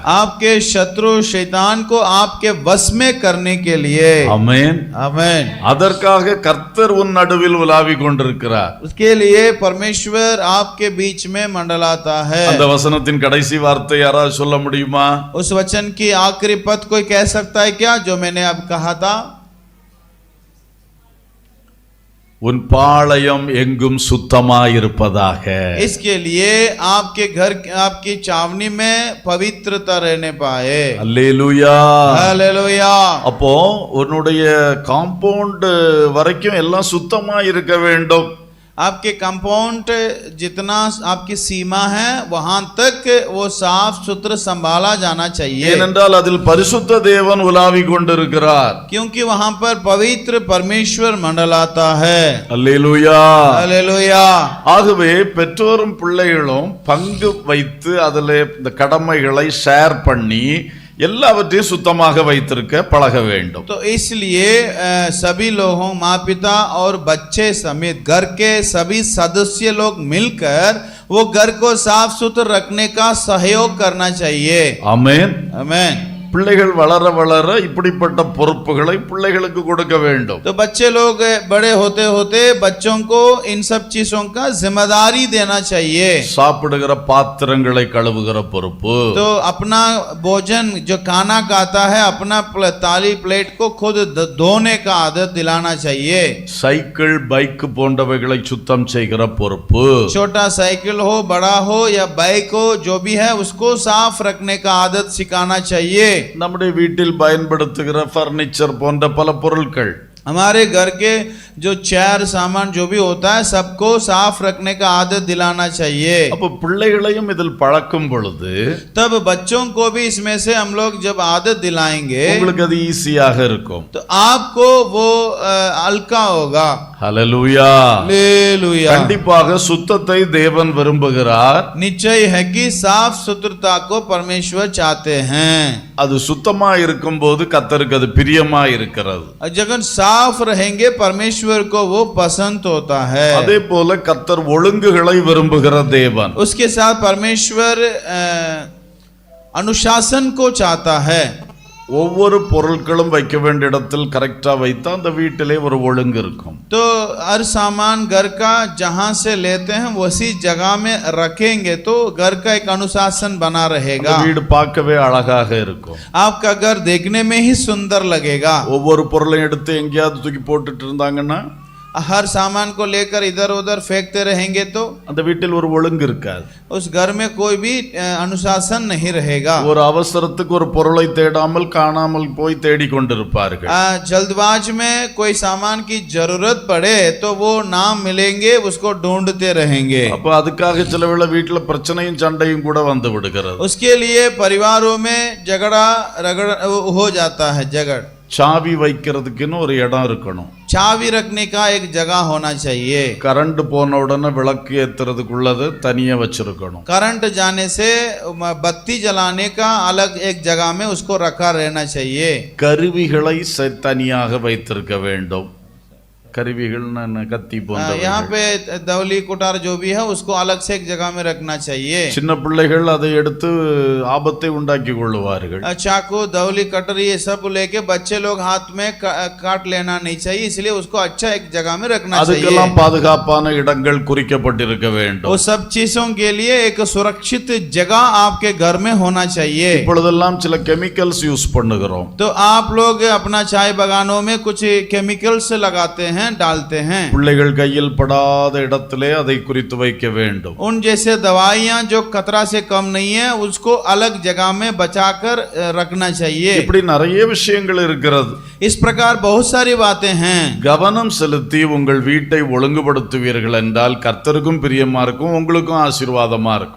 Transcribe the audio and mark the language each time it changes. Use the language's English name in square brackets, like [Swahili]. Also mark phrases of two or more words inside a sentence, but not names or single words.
[Hindi] आपके शत्रु शैतान को आपके वश में करने के लिए। [Tamil] ஆமென். [Hindi] आमीन। [Tamil] அதற்காக கர்த்தர் உன் நடுவில் உலாவிக் கொண்டிருக்கிறார். [Hindi] उसके लिए परमेश्वर आपके बीच में मंडलाता है। [Tamil] அந்த வசனத்தின் கடைசி வார்த்தை யாராவது சொல்ல முடியுமா? [Hindi] उस वचन की आखिरी पद कोई कह सकता है क्या, जो मैंने अब कहा था? [Tamil] உன் பாளையம் எங்கும் சுத்தமாயிருப்பதாக. [Hindi] इसके लिए आपके घर, आपकी चावनी में पवित्रता रहने पाए। [Tamil] அல்லேலூயா. [Hindi] हालेलुया। [Tamil] அப்போ உன்னுடைய காம்பவுண்ட் வரைக்கும் எல்லாம் சுத்தமா இருக்க வேண்டும். [Hindi] आपके कंपाउंड जितना आपकी सीमा है वहां तक वो साफ सुथरा संभाला जाना चाहिए, [Tamil] ஏனென்றால் அதில் பரிசுத்த தேவன் உலாவிக் கொண்டிருக்கிறார். [Hindi] क्योंकि वहां पर पवित्र परमेश्वर मंडलाता है। [Tamil] அல்லேலூயா. [Hindi] हालेलुया। [Tamil] ஆகவே பெற்றோரும் பிள்ளைகளும் பங்கு வைத்து அதில் இந்த கடமைகளை ஷேர் பண்ணி எல்லாவற்றையும் சுத்தமாக வைத்திருக்க பழக வேண்டும். [Hindi] तो इसलिए सभी लोगों, माँ पिता और बच्चे समेत घर के सभी सदस्य लोग मिलकर वो घर को साफ सुथरा रखने का सहयोग करना चाहिए। [Tamil] ஆமென். [Hindi] आमीन। [Tamil] பிள்ளைகள் வளர வளர இப்படிப்பட்ட பொறுப்புகளை பிள்ளைகளுக்கு கொடுக்க வேண்டும். [Hindi] तो बच्चे लोग बड़े होते होते बच्चों को इन सब चीजों का जिम्मेदारी देना चाहिए। [Tamil] சாப்பிடுகிற பாத்திரங்களை கழுவுகிற பொறுப்பு, [Hindi] तो अपना भोजन जो खाना खाता है अपना थाली प्लेट को खुद धोने का आदत दिलाना चाहिए। [Tamil] சைக்கிள் பைக் போன்றவைகளை சுத்தம் செய்கிற பொறுப்பு, [Hindi] छोटा साइकिल हो, बड़ा हो या बाइक हो, जो भी है उसको साफ रखने का आदत सिखाना चाहिए। [Tamil] நம்முடைய வீட்டில் பயன்படுத்துகிற பர்னிச்சர் போன்ற பல பொருட்கள், [Hindi] हमारे घर के जो चेयर सामान जो भी होता है सबको साफ रखने का आदत दिलाना चाहिए। [Tamil] அப்ப பிள்ளைகளையும் இதில் பழக்கும் பொழுது [Hindi] तब बच्चों को भी इसमें से हम लोग जब आदत दिलाएंगे [Tamil] உங்களுக்கு அது ஈஸியாக இருக்கும். [Hindi] तो आपको वो हल्का होगा। [Tamil] ஹல்லேலூயா. [Hindi] हालेलुया। [Tamil] கண்டிப்பாக சுத்தத்தை தேவன் விரும்புகிறார். [Hindi] निश्चय है कि साफ सुथरता को परमेश्वर चाहते हैं। [Tamil] அது சுத்தமா இருக்கும்போது கர்த்தருக்கு அது பிரியமா இருக்கிறது. [Hindi] जब साफ रहेंगे परमेश्वर को वो पसंद होता है। [Tamil] அதே போல கர்த்தர் ஒழுங்குகளை விரும்புகிற தேவன். [Hindi] उसके साथ परमेश्वर अनुशासन को चाहता है। [Tamil] ஒவ்வொரு பொருட்களும் வைக்க வேண்டிய இடத்தில் கரெக்டா வைத்தா அந்த வீட்டிலே ஒரு ஒழுங்கு இருக்கும். [Hindi] तो हर सामान घर का जहां से लेते हैं उसी जगह में रखेंगे तो घर का एक अनुशासन बना रहेगा। [Tamil] அந்த வீடு பார்க்கவே அழகாக இருக்கும். [Hindi] आपका घर देखने में ही सुंदर लगेगा। [Tamil] ஒவ்வொரு பொருளையும் எடுத்து எங்கேயாவது தூக்கி போட்டுட்டு இருந்தாங்கன்னா [Hindi] हर सामान को लेकर इधर उधर फेंकते रहेंगे तो [Tamil] அந்த வீட்டில் ஒரு ஒழுங்கு இருக்காது. [Hindi] उस घर में कोई भी अनुशासन नहीं रहेगा। [Tamil] ஒரு அவசரத்துக்கு ஒரு பொருளை தேடாமல் காணாமல் போய் தேடிக் கொண்டிருப்பார்கள். [Hindi] जल्दबाज में कोई सामान की जरूरत पड़े तो वो ना मिलेंगे, उसको ढूंढते रहेंगे। [Tamil] அப்ப அதுக்காக சில வேளை வீட்டுல பிரச்சனையும் சண்டையும் கூட வந்து விடுகிறது. [Hindi] उसके लिए परिवारों में झगड़ा रगड़ हो जाता है। झगड़ [Tamil] சாவி வைக்கிறதுக்குன்னு ஒரு இடம் இருக்கணும். [Hindi] चाबी रखने का एक जगह होना चाहिए। [Tamil] கரண்ட் போன உடனே விளக்கு ஏத்துறதுக்குள்ளது தனியா வச்சிருக்கணும். [Hindi] करंट जाने से बत्ती जलाने का अलग एक जगह में उसको रखा रहना चाहिए। [Tamil] கருவிகளை தனியாக வைத்திருக்க வேண்டும். கருவிகள் கத்தி போன்ற [Hindi] यहाँ पे दौली कुटार जो भी है उसको अलग से एक जगह में रखना चाहिए। [Tamil] சின்ன பிள்ளைகள் அதை எடுத்து ஆபத்தை உண்டாக்கி கொள்ளுவார்கள். [Hindi] चाकू दौली कटरी ये सब लेके बच्चे लोग हाथ में काट लेना नहीं चाहिए, इसलिए उसको अच्छा एक जगह में रखना चाहिए। [Tamil] அதுக்கெல்லாம் பாதுகாப்பான இடங்கள் குறிக்கப்பட்டிருக்க வேண்டும். [Hindi] वो सब चीजों के लिए एक सुरक्षित जगह आपके घर में होना चाहिए। [Tamil] இப்பொழுதெல்லாம் சில [English] chemicals use [Tamil] பண்ணுகிறோம். [Hindi] तो आप लोग अपना चाय बगानों में कुछ केमिकल्स लगाते हैं। हैं, डालते हैं। [Tamil] பிள்ளைகள் கையில் படாத இடத்திலே அதை குறித்து வைக்க வேண்டும். [Hindi] उन जैसे दवाइयां जो खतरा से कम नहीं है उसको अलग जगह में बचाकर रखना चाहिए। [Tamil] இப்படி நிறைய விஷயங்கள் இருக்கிறது. [Hindi] इस प्रकार बहुत सारी बातें हैं। [Tamil] கவனம் செலுத்தி உங்கள் வீட்டை ஒழுங்குபடுத்துவீர்கள் என்றால் கர்த்தருக்கும் பிரியமா இருக்கும், உங்களுக்கும் ஆசீர்வாதமா இருக்கும்.